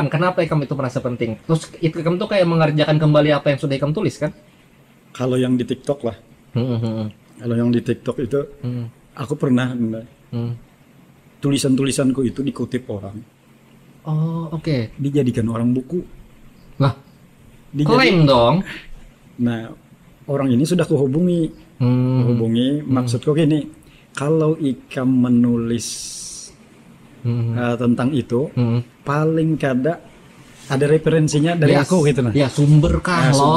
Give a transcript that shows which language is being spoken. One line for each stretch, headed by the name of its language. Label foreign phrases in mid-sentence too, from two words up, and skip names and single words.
Banjar: Kenapa Ikam itu merasa penting? Terus Ikam tuh kayak mengerjakan kembali apa yang sudah Ikam tulis kan?
Indonesian: Kalau yang di TikTok lah, Kalau yang di TikTok itu aku pernah tulisan-tulisanku itu dikutip orang. Oh, oke. Dijadikan orang buku. Lah, klaim dong.
Banjar: Nah, orang ini sudah kuhubungi. Maksudku gini, kalau Ikam menulis tentang itu, paling kada ada referensinya dari aku gitu nah. Ya, sumber kah lo,